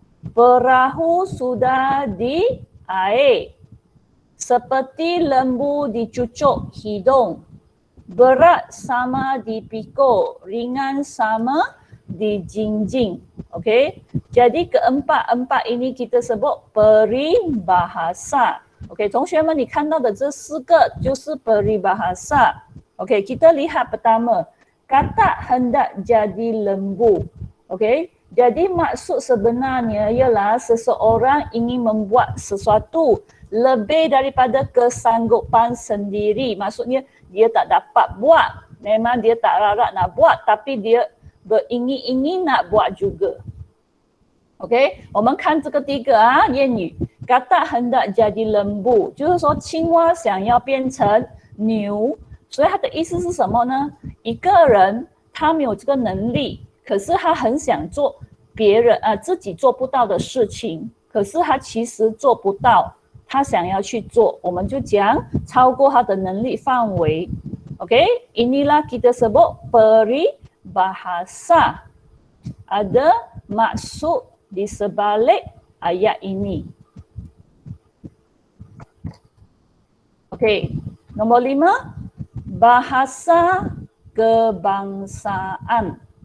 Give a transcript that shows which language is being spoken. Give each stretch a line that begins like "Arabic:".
Malay: Perahu sudah di air. Seperti lembu dicucuk hidung. Berat sama dipikul, ringan sama dijinjing. Okey. Jadi keempat-empat ini kita sebut peribahasa.
Chinese: Okey, 同学们，你看到的这4个就是 peribahasa.
Malay: Okey, kita lihat pertama. Katak hendak jadi lembu. Okey. Jadi maksud sebenarnya ialah seseorang ingin membuat sesuatu lebih daripada kesanggupan sendiri. Maksudnya dia tak dapat buat. Memang dia tak larat nak buat tapi dia beringin-ingin nak buat juga.
Chinese: OK， 我们看这个第一个啊，谚语，
Malay: katak hendak jadi lembu，
Chinese: 就是说青蛙想要变成牛，所以它的意思是什么呢？一个人他没有这个能力，可是他很想做别人自己做不到的事情，可是他其实做不到，他想要去做，我们就讲超过他的能力范围。
Malay: OK， inilah kita sebut peribahasa. Ada maksud di sebalik ayat ini. Okey, nombor 5, bahasa kebangsaan.